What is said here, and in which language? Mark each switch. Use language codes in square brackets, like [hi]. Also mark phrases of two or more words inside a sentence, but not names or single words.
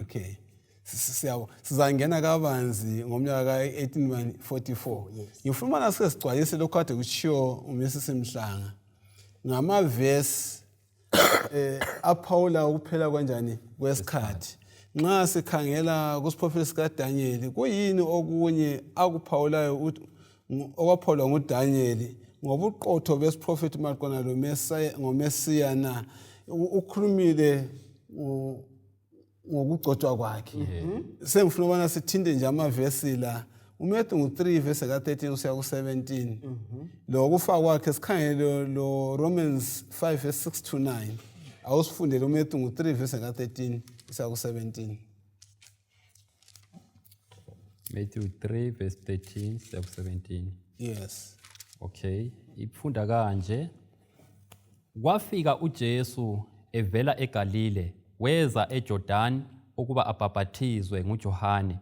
[nd] okay sizangena kabanzi ngomnyaka ka1844 ngifuna nasike sigcwalise lokho kade kushiwo uMsisi Mhlanga ngamavesi aphawula ukuphela kanjani kwesikhathi nxa sikhangela kusiprofeti sikaDaniel kuyini okunye akuphawulayo okwaphawulwa nguDaniel ngobuqotho besiprofeti maqona ngomesiya na ukhulumile ngokugcotshwa kwakhe sengifuna ukubana sithinde nje amavesi la uMathewu 3 verse ka13 kusiya ku17 lo kufa kwakhe sikhangele lo Romans 5 verse 6 to 9 awusifundele uMathewu 3 verse ka13 kusiya ku17. Matthew 3 verse 13 siya ku 17. [en] Yes. [nd] Okay, ifunda kanje. Kwafika uJesu evela eGalile weza eJordani ukuba abhaphathizwe nguJohane.